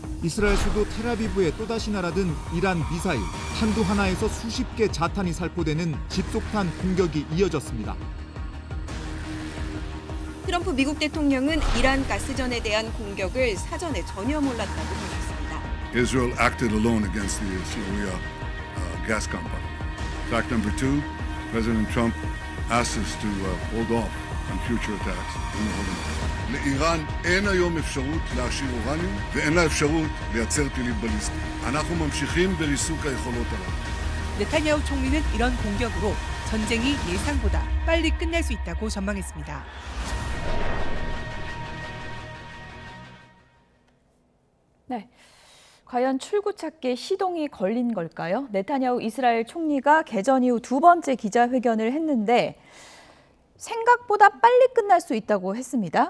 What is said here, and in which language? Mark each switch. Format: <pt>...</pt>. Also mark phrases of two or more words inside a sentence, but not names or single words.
<ko>이스라엘 수도 텔아비브에 또다시 날아든 이란 미사일, 한두 하나에서 수십 개 자탄이 살포되는 집속탄 공격이 이어졌습니다. 트럼프 미국 대통령은 이란 가스전에 대한 공격을 사전에 전혀 몰랐다고 밝혔습니다.</ko> <en>Israel acted alone against the Syria gas company. Fact number two, President Trump asked us to hold off on future attacks in the Holocaust.</en> <he>לאיראן אין היום אפשרות להעשיר אורניום ואין לה אפשרות לייצר טילים בליסטיים. אנחנו ממשיכים בריסוק היכולות הללו.</he> <ko>네타냐후 총리는 이런 공격으로 전쟁이 예상보다 빨리 끝날 수 있다고 전망했습니다. 네. 과연 출구찾기에 시동이 걸린 걸까요? 네타냐후 이스라엘 총리가 개전 이후 두 번째 기자회견을 했는데 생각보다 빨리 끝날 수 있다고 했습니다.</ko>